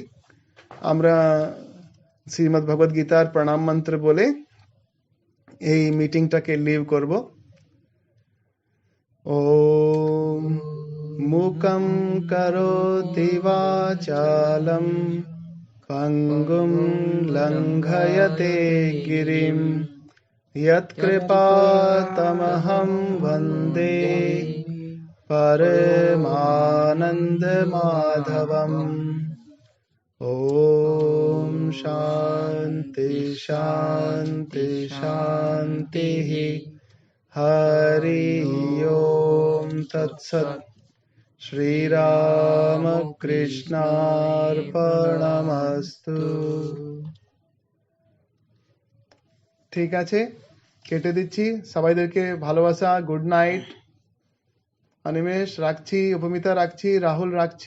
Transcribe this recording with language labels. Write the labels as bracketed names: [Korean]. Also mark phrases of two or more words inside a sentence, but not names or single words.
[Bangla] আমরা শ্রীমদ্ ভগবদ গীতার প্রণাম মন্ত্র বলে এই মিটিংটাকে লিভ করব। [Sanskrit] ওম মুকম করোতি বাচালম পঙ্গুম লঙ্ঘয়তে গিরিম यत्कृपातमहं वन्दे परमानन्दमाधवम्। ॐ शान्ति शान्ति शान्तिः। हरि ओम तत्सत्। শ্রীরামকৃষ্ণার্পণমস্তু। [Bangla] ঠিক আছে, কেটে দিচ্ছি। সবাইদেরকে ভালোবাসা, [English] good night. [Bangla] অনিমেষ রাখছি, উপমিতা রাখছি, রাহুল রাখছি।